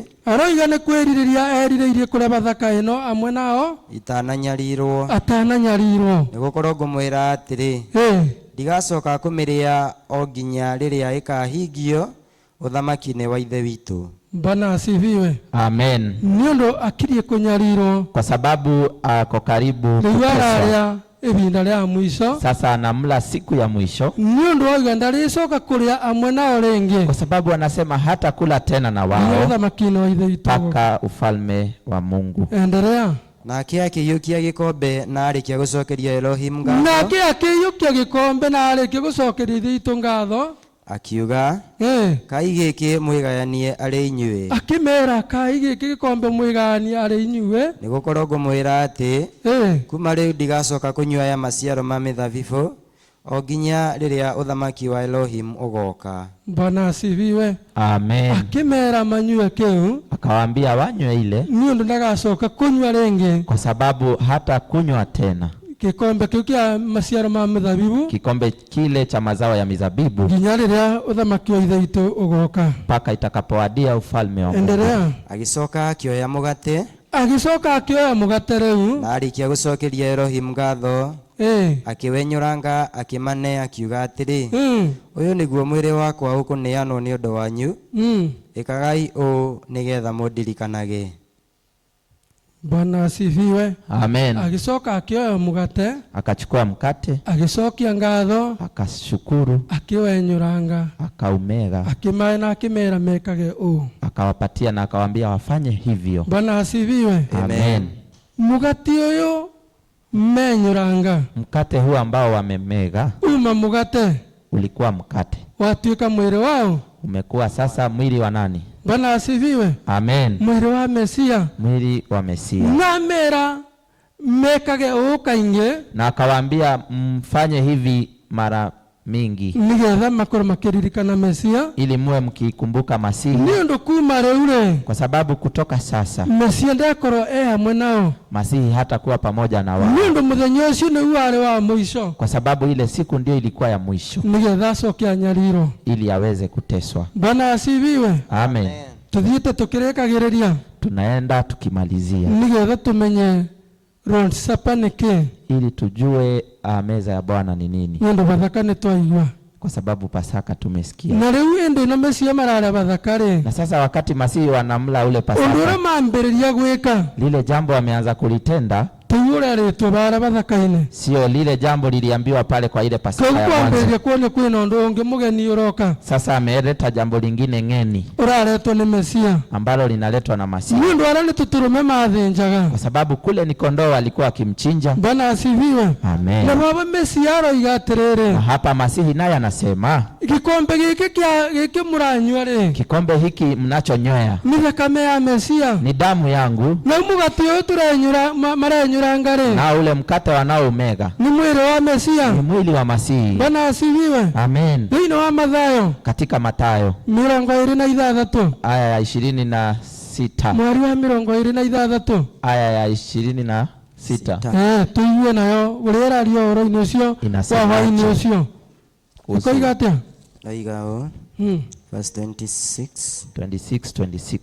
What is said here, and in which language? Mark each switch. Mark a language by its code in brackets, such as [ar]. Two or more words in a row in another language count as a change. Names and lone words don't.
[ki] Aroiga nĩ kwĩrirĩria erirĩirie kũrĩa Bathaka ĩno hamwe nao itananyarirwo. Nĩ gũkorwo ngũmwĩra atĩrĩ, ndigacoka kũmĩrĩa o nginya rĩrĩa ĩkahingio ũthamaki-inĩ wa Ithe witũ. [sw] Bwana asifiwe. Amen. [ki] Nĩũndũ akirie kũnyarirwo, [sw] kwa sababu ako karibu kuteswa. [ki] Ibinda rĩa mwisho, [sw] sasa anamla siku ya mwisho. [ki] Nĩũndũ oiga ndaricoka kũrĩa amwe nao rĩngĩ, [sw] kwa sababu anasema hata kula tena na wao mpaka ufalme wa Mungu. Endelea. [ki] Nake akĩiyũkia gĩkombe na arĩkia gũcokeria Elohim ngatho. Nake akĩiyũkia gĩkombe na arĩkia gũcokeria Ithe witũ ngatho. Akiuga, kai gĩkĩ mwĩgayanie arĩ inyuĩ. Akĩmera, kai gĩkĩ gĩkombe mwĩgayanie arĩ inyuĩ. Nĩ gũkorwo ngũmwĩra atĩ, kuma rĩu ndigacoka kũnyua ya maciaro ma mĩthabibũ o nginya rĩrĩa ũthamaki wa Elohim ũgoka. [sw] Bwana asifiwe. Amen. [ki] Akĩmera manyue kĩu, [sw] akawaambia wanywe ile, [ki] nĩũndũ ndagacoka kũnyua rĩngĩ, [sw] kwa sababu hata kunywa tena [ki] kikombe kĩu kĩa maciaro ma mĩthabibũ, [sw] kikombe kile cha mazao ya mizabibu, [ki] nginya rĩrĩa ũthamaki wa Ithe witũ ũgoka, [sw] mpaka itakapowadia ufalme wa Mungu. Endelea. [ki] Agĩcoka akĩoya mũgate, rĩu na arĩkia gũcokeria Elohim ngatho, akĩwenyũranga akĩmane akiuga atĩrĩ, ũyũ nĩguo mwĩrĩ wakwa ũkũneanwo nĩ ũndũ wanyu, ĩkagai ũũ nĩgetha mũndirikanage. [sw] Bwana asifiwe. Amen. [ki] Agĩcoka akĩoya mũgate, [sw] akachukua mkate, [ki] agĩcokia ngatho, [sw] akashukuru, [ki] akĩwenyũranga, [sw] akaumega, [ki] akĩmahe na akĩmera mekage ũũ, [sw] akawapatia na akawaambia wafanye hivyo. Bwana asifiwe. Amen. [ki] Mugati ũyũ menyũranga, [sw] mkate huu ambao wamemega, [ki] mugate [sw] ulikuwa mkate, [ki] watuĩka mwĩrĩ wao, [sw] umekuwa sasa mwili wa nani? Bwana asifiwe. Amen. Mwili wa Mesia. Mwili wa Mesia. [ki] Na mera mekage ukainge, [sw] na akawaambia mfanye hivi mara mingi, [ki] nigetha makoro makiririkana Mesia, [sw] ili muwe mkikumbuka Masihi. [ki] Nĩũndũ kuma rĩu, [sw] kwa sababu kutoka sasa [ki] Mesia ndakorwo hamwe nao, [sw] Masihi hata kuwa pamoja na wao. [ki] Nĩũndũ mũthenya ũcio nĩ warĩ wa mũico, [sw] kwa sababu ile siku ndio ilikuwa ya mwisho, [ki] nigetha acoke anyarirwo, [sw] ili aweze kuteswa. Bwana asifiwe. Amen. [ki] Tuthiĩte tukĩrĩkagĩrĩria, [sw] tunaenda tukimalizia, [ki] nigetha tumenye [en] Lord Supper [ki] nĩ kĩĩ, [sw] ili tujue meza ya Bwana ni nini. [ki] Nĩũndũ Bathaka nĩ twaigua, [sw] kwa sababu Pasaka tumesikia. [ki] Na rĩu ĩndĩ na Mesia mararĩa Bathaka rĩ, [sw] na sasa wakati Masihi wanamla ule Pasaka, [ki] ũndũ ũrĩa mambĩrĩria gwĩka, [sw] lile jambo wameanza kulitenda, sio lile jambo liliambiwa pale kwa ile Pasaka ya mwanzo. Sasa ameleta jambo lingine ngeni, ambalo linaletwa na Masihi, kwa sababu kule ni kondoo alikuwa akimchinja. Bwana asifiwe. Amen. Na hapa Masihi naye anasema, kikombe hiki mnachonywea ni damu yangu, na ule mkate wanaoumega ni mwili wa Mesia, ni mwili wa Masihi. Bwana asifiwe. Amen. [ki] Ndio wa Mathayo, [sw] katika Mathayo 26 aya ya 26, [ki] mwari wa 26 [sw] aya ya 26, [ki] tuiwe nayo urera rio oro-ini ucio wa waini ucio ukoiga atia aigao verse 26.